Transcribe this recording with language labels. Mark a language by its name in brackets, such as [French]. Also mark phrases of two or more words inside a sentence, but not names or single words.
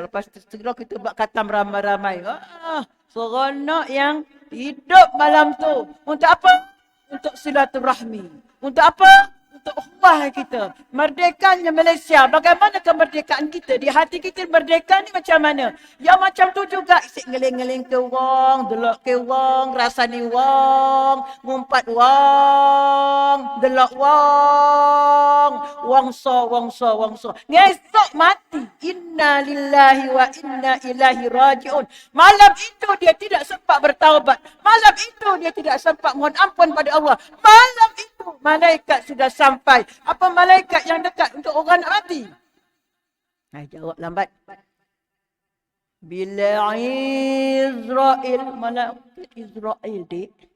[Malay] Lepas tazkirah kita buat khatam ramai-ramai. Seronok yang hidup malam tu. Untuk apa? Untuk silaturahmi. Untuk apa? untuk ukhuwah kita. Merdekanya Malaysia. Bagaimana kemerdekaan kita? Di hati kita merdeka ni macam mana? Ya macam tu juga. [Javanese] Isik ngeling-ngeling ke wong, delok ke wong, rasani wong, ngumpat wong, delok wong, wongso. Ngesok mati. [Arabic] إنا لله وإنا إليه راجعون. [Malay] Malam itu dia tidak sempat bertaubat. Malam itu dia tidak sempat mohon ampun pada Allah. Malam itu malaikat sudah sampai. Apa malaikat yang dekat untuk orang nak mati? Jawab lambat. Bila Israel, malaikat Israel dik.